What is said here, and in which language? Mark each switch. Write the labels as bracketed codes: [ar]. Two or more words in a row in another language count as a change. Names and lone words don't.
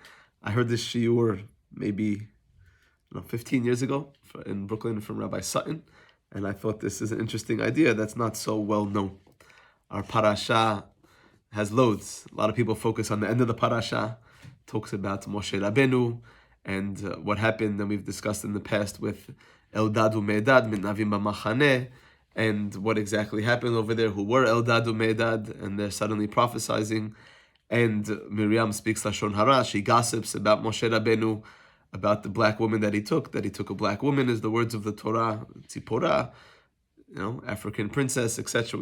[en] I heard this shiur maybe 15 years ago in Brooklyn from Rabbi Sutton, and I thought this is an interesting idea that's not so well known. Our parasha has loads. A lot of people focus on the end of the parasha, talks about Moshe Rabbeinu and what happened, and we've discussed in the past with [he] אלדד ומידד מתנבאים במחנה, [en] and what exactly happened over there, who were Eldad u'Medad, and they're suddenly prophesying, and Miriam speaks [he] לשון הרע, [en] she gossips about Moshe Rabbeinu, about the black woman that he took a black woman, is the words of the Torah, Tzipporah, African princess, etc.